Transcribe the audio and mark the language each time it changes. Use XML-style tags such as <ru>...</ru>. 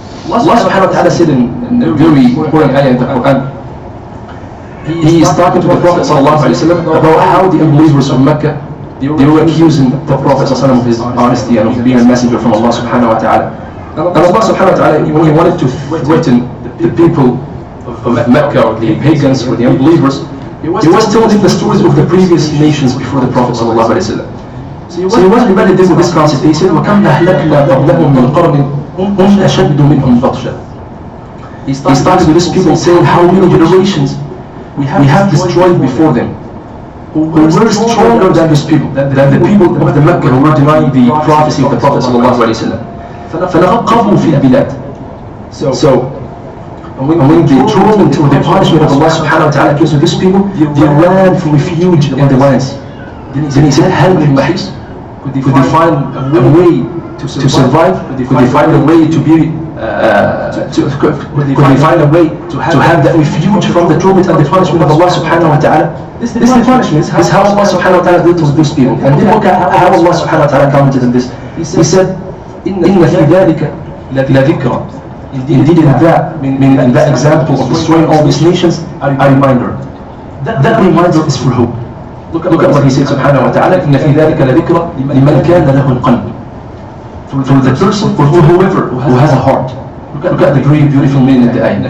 <en>Allah subhanahu wa ta'ala said in a very important ayah in the Quran, He is talking to the Prophet sallallahu alaihi wasallam about how the unbelievers of Mecca, they were accusing the Prophet sallallahu alaihi wasallam of his honesty and of being a messenger from Allah subhanahu wa ta'ala. And Allah subhanahu wa ta'ala, when He wanted to threaten the people of Mecca or the pagans or the unbelievers, He was telling them the stories of the previous nations before the Prophet sallallahu alaihi wasallam. So He was reminding them with this concept. He said,</en> <ar>وَكَمْ أَهْلَكْنَا قَبْلَهُمْ مِنْ قَرْنٍ هُمْ أَشَدُّ مِنْهُمْ بَطْشًا.</ar> <en>He started with these people saying how many generations we have destroyed before them, who were stronger than these people, than the people of the Mecca who were denying the prophecy of the Prophet sallallahu alaihi wasallam.</en> <ar>فَلَقَّبُوا فِي الْبِلَادِ.</ar> <en>So when the torment or the punishment of Allah subhanahu wa ta'ala came to these people, they ran for refuge in the lands. Then He said,</en> <ar>هَلْ مِنْ مَحِيصٍ.</ar> <en>Could they find a way to survive? Could they find a way to be could they find a way to have that refuge from the torment and the punishment of Allah subhanahu wa ta'ala? This is the punishment. This is how Allah subhanahu wa ta'ala dealt with these people. And then look at how Allah subhanahu wa ta'ala commented on this. He said,</en> <ar>إِنَّ فِي ذَلِكَ لَذِكْرًا.</ar> <en>Indeed in that example of destroying all these nations, a reminder. That reminder is for who? Look at what He said subhanahu wa ta'ala,</en> <ar>إِنَّ فِي ذَلِكَ لَذِكْرًا لِمَنْ كَانَ لَهُ الْقَلْبِ.</ar> <en>For the person, for whoever who has a heart. Look at the very beautiful meaning in the ayah.</en>